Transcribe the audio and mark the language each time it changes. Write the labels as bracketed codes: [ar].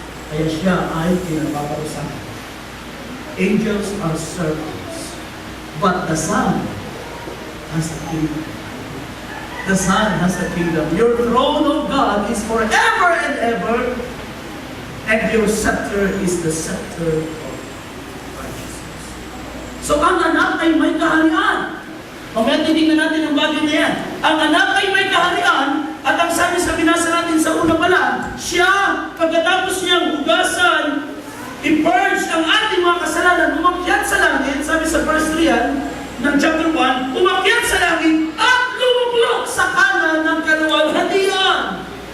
[tl] Kaya siya ay pinapaparusahan. [en] Angels are servants. But the Son has a kingdom. The Son has a kingdom. Your throne, O God, is forever and ever, and your scepter is the scepter of righteousness. [tl] So ang anak ay may kaharian. Mamaya titignan natin ang bagay na yan. Ang anak ay may kaharian, at ang sabi sa binasa natin sa una pa lang, siya, pagkatapos niyang hugasan, i-purge ang ating mga kasalanan, umakyat sa langit, sabi sa verse 3 yan, ng chapter 1, umakyat sa langit at lumuklok sa kanan ng kaluwalhatian.